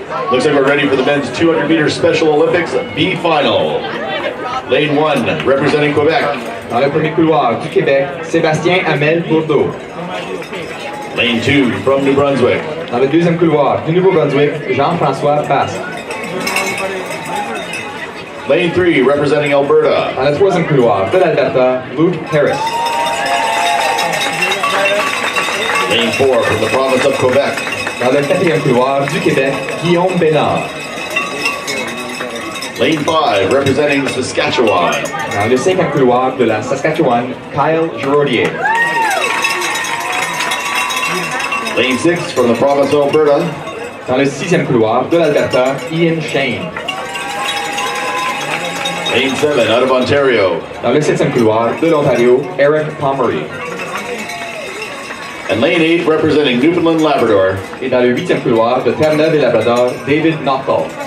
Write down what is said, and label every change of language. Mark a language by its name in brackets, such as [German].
[English] Looks like we're ready for the men's 200-meter Special Olympics B final. Lane 1, representing Quebec. [French] Dans le premier couloir du Québec, Sébastien Hamel Bourdeau. [English] Lane 2, from New Brunswick. [French] Dans le deuxième couloir du Nouveau-Brunswick, Jean-François Basque. [English] Lane 3, representing Alberta. [French] Dans le troisième couloir de l'Alberta, Luke Harris. [English] Lane 4, from the province of Quebec. [French] Dans le quatrième couloir du Québec, Guillaume Bénard. [English] Lane 5, representing Saskatchewan. [French] Dans le cinquième couloir de la Saskatchewan, Kyle Giraudier. [English] Lane 6, from the province of Alberta. [French] Dans le sixième couloir de l'Alberta, Ian Shane. [English] Lane 7, out of Ontario. [French] Dans le septième couloir de l'Ontario, Eric Pomery. [English] And lane 8, representing Newfoundland Labrador. [French] Et dans le huitième couloir de Terre-Neuve et Labrador, David Knockel.